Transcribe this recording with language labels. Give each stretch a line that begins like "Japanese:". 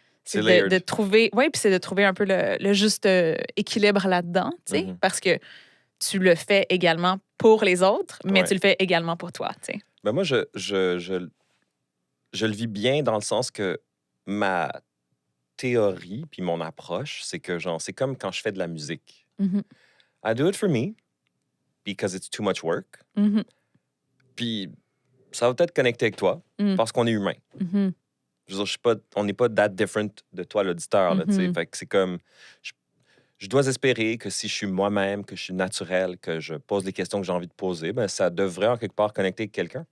French: C'est de trouver... Oui, puis c'est de trouver un peu le juste équilibre là-dedans, tu sais, parce que tu le fais également pour les autres, mais tu le fais également pour toi, tu sais. Ben moi, je le vis bien dans le sens que ma théorie puis mon approche, c'est que, genre, c'est comme quand je fais de la musique.
English: I do it for me because it's too much work.
French: Puis ça va peut-être connecter avec toi parce qu'on est humain. Je veux dire, on n'est pas
English: that different
French: de toi, l'auditeur. Là, fait que c'est comme... Je dois espérer que si je suis moi-même, que je suis naturel, que je pose les questions que j'ai envie de poser, ben, ça devrait en quelque part connecter avec quelqu'un.